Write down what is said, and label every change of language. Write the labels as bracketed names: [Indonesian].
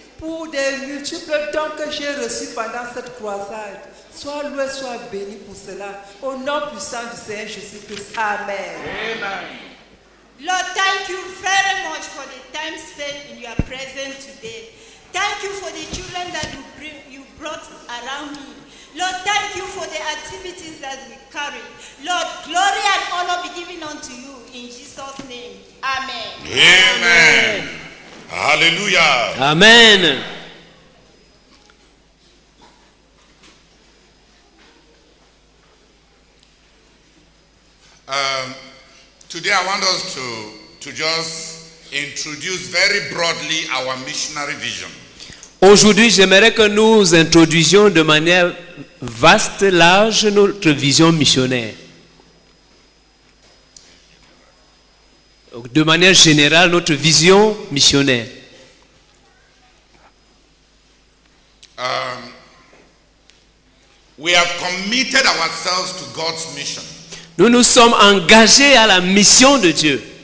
[French] pour des multiples dons que j'ai reçus pendant cette croisade. Sois loué, sois béni pour cela. Au nom puissant du Seigneur Jésus-Christ. Amen. Amen. [English] Lord, thank you very much for the time spent in your presence today. Thank you for the children that you brought around me. Lord, thank you for the activities that we carry. Lord, glory and honor be given unto you in Jesus' name. Amen. Amen. Hallelujah. Amen. Today I want us to just introduce very broadly our missionary vision. [French] Aujourd'hui, j'aimerais que nous introduisions de manière vaste, large, notre vision missionnaire. De manière générale, notre vision missionnaire. [English] We have committed ourselves to God's mission. [French] Nous nous sommes engagés à la mission de Dieu.